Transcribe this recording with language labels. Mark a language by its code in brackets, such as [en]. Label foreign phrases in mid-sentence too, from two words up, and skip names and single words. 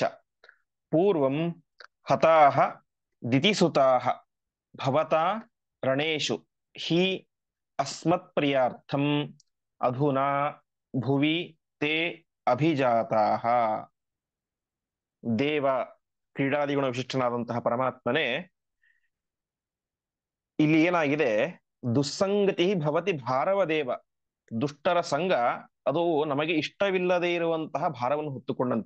[sa] ಪೂರ್ವಂ ಹತಾಃ ದಿತಿಸುತಾಃ ಭವತಾ ರಣೇಷು ಹಿ ಅಸ್ಮತ್ಪ್ರಿಯಾರ್ಥಂ ಅಧುನಾ ಭುವಿ ತೇ ಅಭಿಜಾತಾಃ. [kn] ದೇವ, ಕ್ರೀಡಾದಿಗುಣ ವಿಶಿಷ್ಟನಾದಂತಹ ಪರಮಾತ್ಮನೇ, ಇಲ್ಲಿ ಏನಾಗಿದೆ, [sa] ದುಸ್ಸಂಗತಿ ಭವತಿ ಭಾರವ ದೇವ. [kn] ದುಷ್ಟರ ಸಂಘ ಅದು ನಮಗೆ ಇಷ್ಟವಿಲ್ಲದೆ ಇರುವಂತಹ ಭಾರವನ್ನು ಹೊತ್ತುಕೊಂಡಂತೆ.